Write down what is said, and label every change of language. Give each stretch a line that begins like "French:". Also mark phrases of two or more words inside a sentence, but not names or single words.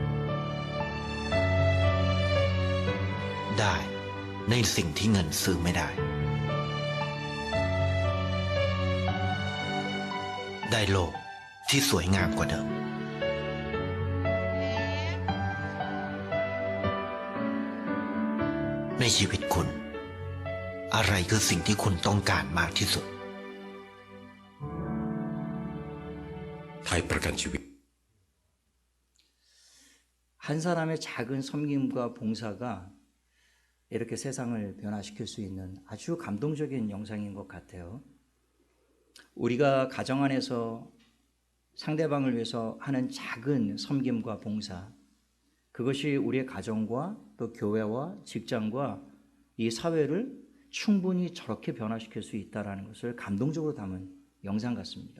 Thai: ได้ในสิ่งที่เงินซื้อไม่ได้ได้โลกที่สวยงามกว่าเดิมในชีวิตคุณ อะไรคือสิ่งที่คุณต้องการมากที่สุด ไทยประกันชีวิต
Korean: 한 사람의 작은 섬김과 봉사가 이렇게 세상을 변화시킬 수 있는 아주 감동적인 영상인 것 같아요. 우리가 가정 안에서 상대방을 위해서 하는 작은 섬김과 봉사, 그것이 우리의 가정과 또 교회와 직장과 이 사회를 충분히 저렇게 변화시킬 수 있다는 것을 감동적으로 담은 영상 같습니다.